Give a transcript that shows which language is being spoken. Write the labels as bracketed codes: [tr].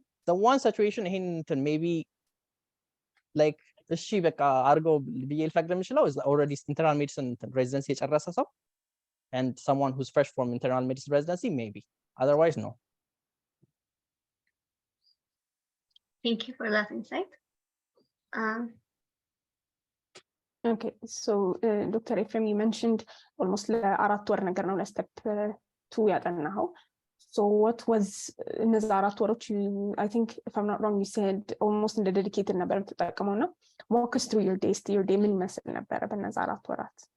[en] The one situation in maybe like [am] እሺ በቃ አርገው ብዬ ልፈቅድ የምችለው [en] is already internal medicine residency [am] የጨረሰ ሰው [en] and someone who's fresh from internal medicine residency maybe, otherwise no. Thank you for that insight. Okay, so Dr. [am] Ephrem, [en] you mentioned almost [am] ለአራት ወር ነገር ነው ለstep 2 ያጠናኸው. [en] So what was [am] እነዛ አራት ወሮች? [en] I think if I'm not wrong, you said almost [am] እንደ dedicated ነበር ተጠቅመው ነው. [en] Walk us through your day [am] ምን መስል ነበር በእነዛ አራት ወራት?